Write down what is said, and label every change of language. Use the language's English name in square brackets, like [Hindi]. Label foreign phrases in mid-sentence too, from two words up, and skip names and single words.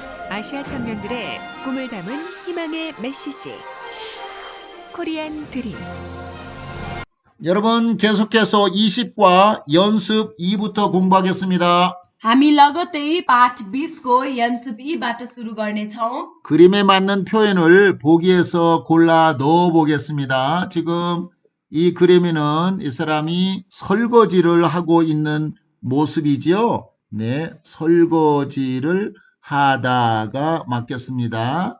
[Korean] 아시아 청년들의 꿈을 담은 희망의 메시지 코리안 드림. 여러분 계속해서 20과 연습 2부터 공부하겠습니다. [Nepali] हामी लगत्तै पाठ 20को 연습 2बाट सुरु गर्नेछौं। [Korean] 그림에 맞는 표현을 보기에서 골라 넣어 보겠습니다. 지금 이 그림에는 이 사람이 설거지를 하고 있는 모습이지요. 네, 설거지를 하다가 맞겠습니다.